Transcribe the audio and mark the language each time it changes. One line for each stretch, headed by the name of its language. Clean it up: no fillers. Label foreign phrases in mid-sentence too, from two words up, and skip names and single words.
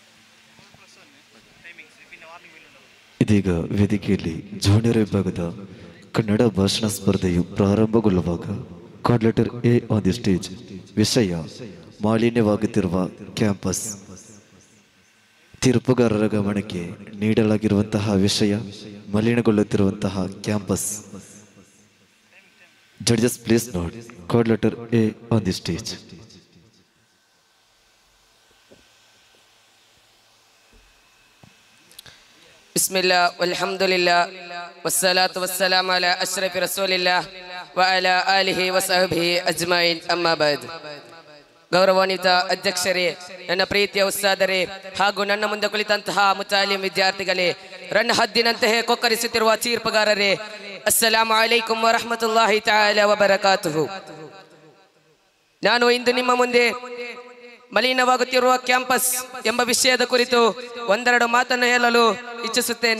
Kannada: ಇದೀಗ ವೇದಿಕೆಯಲ್ಲಿ ಜೂನಿಯರ್ ವಿಭಾಗದ ಕನ್ನಡ ಭಾಷಣ ಸ್ಪರ್ಧೆಯು ಪ್ರಾರಂಭಗೊಳ್ಳುವಾಗ
English: card letter A on the stage.
Kannada: ವಿಷಯ ಮಾಲಿನ್ಯವಾಗುತ್ತಿರುವ ಕ್ಯಾಂಪಸ್. ತೀರ್ಪುಗಾರರ ಗಮನಕ್ಕೆ ನೀಡಲಾಗಿರುವಂತಹ ವಿಷಯ ಮಲಿನಗೊಳ್ಳುತ್ತಿರುವಂತಹ ಕ್ಯಾಂಪಸ್.
English: Judges please note card letter A on the stage.
Arabic: بسم الله والحمد لله والصلاة والسلام على أشرف رسل الله وعلى آله وصحبه أجمعين أما بعد.
Kannada: ಗೌರವಾನ್ವಿತ ಅಧ್ಯಕ್ಷರೇ, ನನ್ನ ಪ್ರೀತಿಯ ಉಸ್ತಾದರೇ ಹಾಗೂ ನನ್ನ ಮುಂದೆ ಕುಳಿತಂತಹ ಮುತಾಲಿಂ ವಿದ್ಯಾರ್ಥಿಗಳೇ, ರನ್ನ ಹದ್ದಿನಂತೆಯೇ ಕೊಕ್ಕರಿಸುತ್ತಿರುವ ತೀರ್ಪುಗಾರರೇ,
Arabic: السلام عليكم ورحمة الله تعالى وبركاته.
Kannada: ನಾನು ಇಂದು ನಿಮ್ಮ ಮುಂದೆ ಮಲಿನವಾಗುತ್ತಿರುವ ಕ್ಯಾಂಪಸ್ ಎಂಬ ವಿಷಯದ ಕುರಿತು ಒಂದೆರಡು ಮಾತನ್ನು ಹೇಳಲು ಇಚ್ಛಿಸುತ್ತೇನೆ.